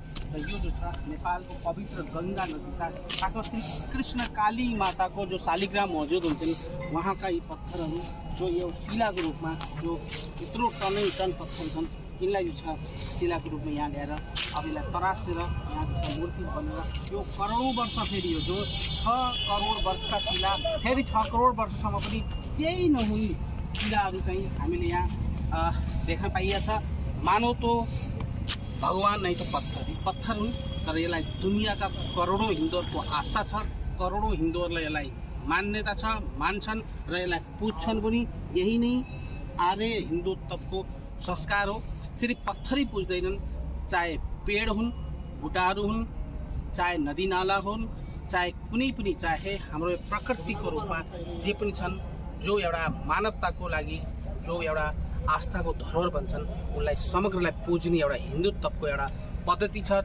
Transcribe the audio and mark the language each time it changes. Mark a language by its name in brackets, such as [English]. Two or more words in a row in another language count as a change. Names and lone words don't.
[Nepali] र यो जो छ नेपालको पवित्र गङ्गा नदी छ, खासमा श्री कृष्ण काली माताको जो शालिग्राम मौजूद हुन्छन् उहाँका यी पत्थरहरू जो यो शिलाको रूपमा जो यत्रो टन पत्थर छन्, यिनलाई जो छ शिलाको रूपमा यहाँ ल्याएर अब यसलाई तरासेर यहाँ मूर्ति बनेर यो करोडौँ वर्ष फेरि यो जो 6 करोड वर्षका शिला फेरि 6 करोड वर्षसम्म पनि केही नहुने शिलाहरू चाहिँ हामीले यहाँ देख्न पाइएको छ। [Hindi] मानव तो भगवान नहीं तो [Nepali] पत्थर हुन्, तर यसलाई दुनियाँका करोडौँ हिन्दूहरूको आस्था छ, करोडौँ हिन्दूहरूलाई यसलाई मान्यता छ, मान्छन् र यसलाई पुज्छन् पनि। यही नै आर्य हिन्दुत्वको संस्कार हो। सिर्फ पत्थरै पुज्दैनन्, चाहे पेड़ हुन्, बुटाहरू हुन्, चाहे नदी नाला हुन्, चाहे कुनै पनि, चाहे हाम्रो प्रकृतिको रूपमा जे पनि छन् जो एउटा मानवताको लागि जो एउटा आस्थाको धरोहर बन्छन् उनलाई समग्रलाई पुज्ने एउटा हिन्दुत्वको एउटा पद्धति छ।